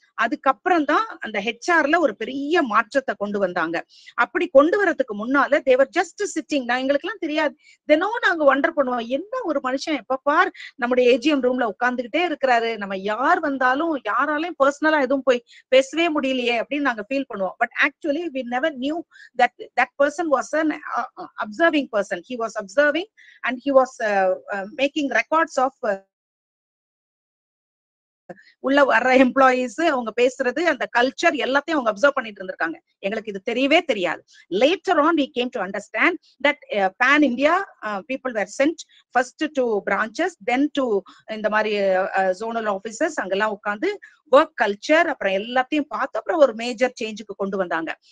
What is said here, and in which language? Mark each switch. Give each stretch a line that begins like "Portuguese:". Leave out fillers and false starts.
Tamil: அதுக்கப்புறம் தான் அந்த ஹெச்ஆர்ல ஒரு பெரிய மாற்றத்தை கொண்டு வந்தாங்க. அப்படி கொண்டு வரதுக்கு முன்னால தேவர் ஜஸ்ட் சிட்டிங். நான் எங்களுக்கு எல்லாம் தெரியாது. தினம் நாங்க வண்டர் பண்ணுவோம், என்ன ஒரு மனுஷன் எப்ப பார் நம்முடைய ஏஜிஎம் ரூம்ல உட்கார்ந்துகிட்டே இருக்கிறாரு, நம்ம யார் வந்தாலும் யாராலையும் பர்சனலா எதுவும் போய் பேசவே முடியலையே அப்படின்னு நாங்க ஃபீல் பண்ணுவோம்.
English: But actually we never knew that person was an observing person. He was observing and he was making records of
Tamil: உள்ள வர்ற எம்ப்ளாயீஸ், அவங்க பேசுறது, அந்த கல்ச்சர் எல்லாத்தையும் அவங்க அப்சர்வ் பண்ணிட்டு இருந்திருக்காங்க. எங்களுக்கு இது தெரியவே தெரியாது. Later on
English: we came to understand that pan India people were sent first to branches, then to
Tamil: இந்த மாதிரி zonal offices, அங்கெல்லாம் உட்கார்ந்து ஒர்க் கல்ச்சர் அப்புறம் எல்லாத்தையும் பார்த்து அப்புறம் ஒரு மேஜர் சேஞ்சுக்கு கொண்டு வந்தாங்க.